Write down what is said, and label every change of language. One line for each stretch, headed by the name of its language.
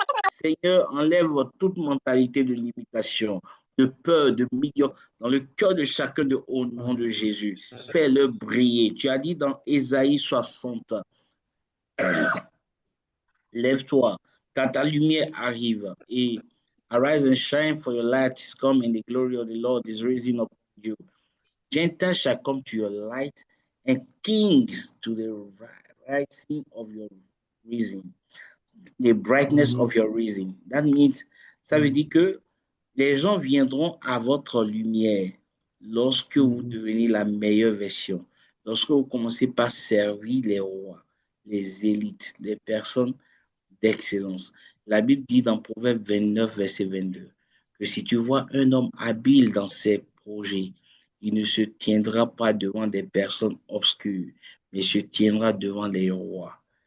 French: Seigneur, enlève toute mentalité de limitation, de peur, de médiocre dans le cœur de chacun de au nom de Jésus. Fais-le briller. Tu as dit dans Ésaïe 60, lève-toi, car ta lumière arrive.
English: Et arise and shine, for your light is come, and the glory of the Lord is rising upon you. Gentiles shall come to your light, and kings to the rising of your rising. The brightness of your rising. That means,
French: ça veut dire que les gens viendront à votre lumière lorsque vous devenez la meilleure version, lorsque vous commencez par servir les rois, les élites, les personnes d'excellence. La Bible dit dans Proverbe 29, verset 22, que si tu vois un homme habile dans ses projets, il ne se tiendra pas devant des personnes obscures, mais se tiendra devant les rois.